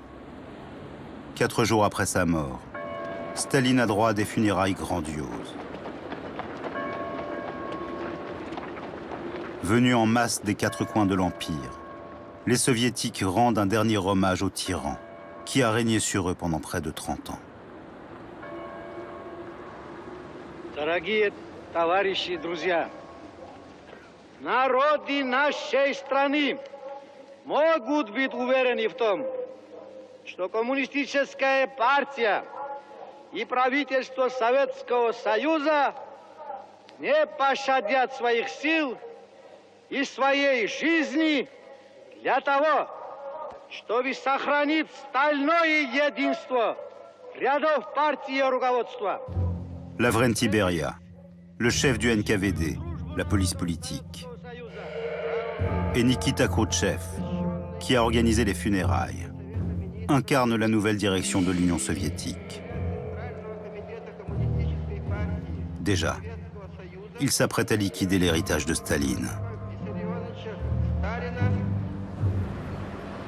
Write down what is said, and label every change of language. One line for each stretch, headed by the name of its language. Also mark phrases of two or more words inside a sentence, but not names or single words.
French: 4 jours après sa mort, Staline a droit à des funérailles grandioses. Venus en masse des 4 coins de l'Empire, les Soviétiques rendent un dernier hommage au tyran qui a régné sur eux pendant près de 30 ans.
Russian: Дорогие товарищи и друзья, народы нашей страны могут быть уверены в том, что коммунистическая партия и правительство Советского Союза не пощадят своих сил и своей жизни для того, чтобы сохранить стальное единство рядов партии и руководства.
French: Lavrenti Beria, le chef du NKVD, la police politique, et Nikita Khrouchtchev, qui a organisé les funérailles, incarne la nouvelle direction de l'Union soviétique. Déjà, il s'apprête à liquider l'héritage de Staline.